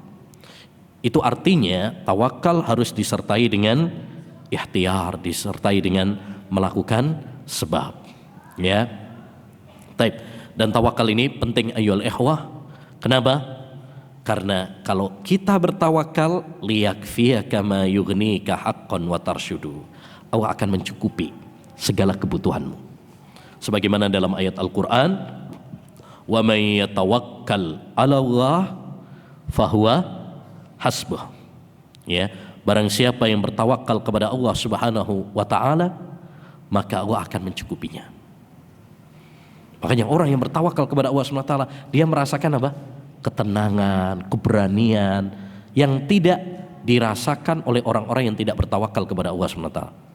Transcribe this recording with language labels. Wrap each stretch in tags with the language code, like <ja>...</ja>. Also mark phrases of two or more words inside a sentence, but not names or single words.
<id>Itu artinya tawakal harus disertai dengan ikhtiar, disertai dengan melakukan sebab. Ya. Taib. Dan tawakal ini penting</id> <ar>أيها الإخوة.</ar> <id>Kenapa? Karena kalau kita bertawakal,</id> <ar>ليكفيك ما يغنيك حقا وترشد.</ar> <id>Allah akan mencukupi segala kebutuhanmu. Sebagaimana dalam ayat Al-Quran,</id> <ar>ومن يتوكل على الله فهو حسبه.</ar> <id>Ya, barang siapa yang bertawakal kepada Allah</id> <ar>سبحانه وتعالى,</ar> <id>maka Allah akan mencukupinya. Makanya orang yang bertawakal kepada Allah</id> <ar>سبحانه وتعالى,</ar> <id>dia merasakan apa? Ketenangan, keberanian yang tidak dirasakan oleh orang-orang yang tidak bertawakal kepada Allah</id> <ar>سبحانه وتعالى.</ar>